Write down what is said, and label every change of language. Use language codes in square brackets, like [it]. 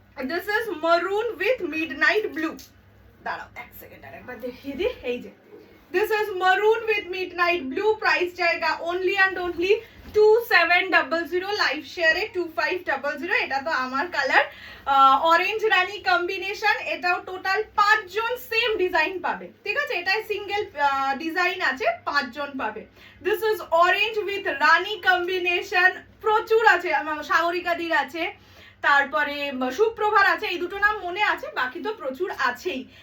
[en] This is maroon with midnight blue. [bn] দাঁড়াও এক second আর একবার দেখিয়ে দিই। এই যে [en] This is maroon with midnight blue. Price জায়গা only and only 2700। [bn] লাইভ শেয়ারে 2500। এটা তো আমার কালার, অরেঞ্জ রানী কম্বিনেশন। এটাও টোটাল 5 জন সেম ডিজাইন পাবে, ঠিক আছে? এটাই সিঙ্গেল ডিজাইন আছে, 5 জন পাবে। [en] This is orange with rani combination. [bn] প্রচুর আছে, সাগরিকাদির আছে, তারপরে সুপ্রভার আছে, এই দুটো নাম মনে আছে, বাকি তো প্রচুর আছেই।